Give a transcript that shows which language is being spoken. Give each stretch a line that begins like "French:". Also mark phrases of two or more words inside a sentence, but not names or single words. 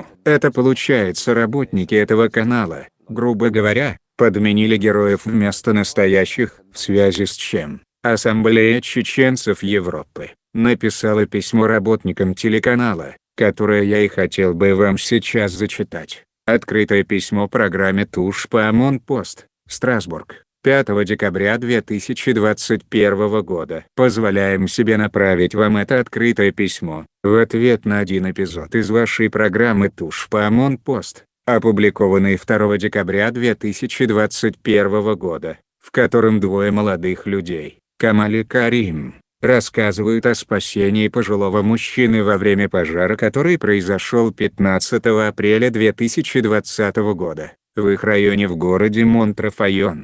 Russian: Это получается, работники этого канала, грубо говоря, подменили героев вместо настоящих, в связи с чем Ассамблея чеченцев Европы написала письмо работникам телеканала, которое я и хотел бы вам сейчас зачитать. Открытое письмо программе «Touche pas à mon poste», Страсбург, 5 декабря 2021 года. Позволяем себе направить вам это открытое письмо, в ответ на один эпизод из вашей программы «Touche pas à mon poste», опубликованный 2 декабря 2021 года, в котором двое молодых людей, Камаль и Карим, рассказывают о спасении пожилого мужчины во время пожара, который произошел 15 апреля 2020 года, в их районе в городе Монтрафайон.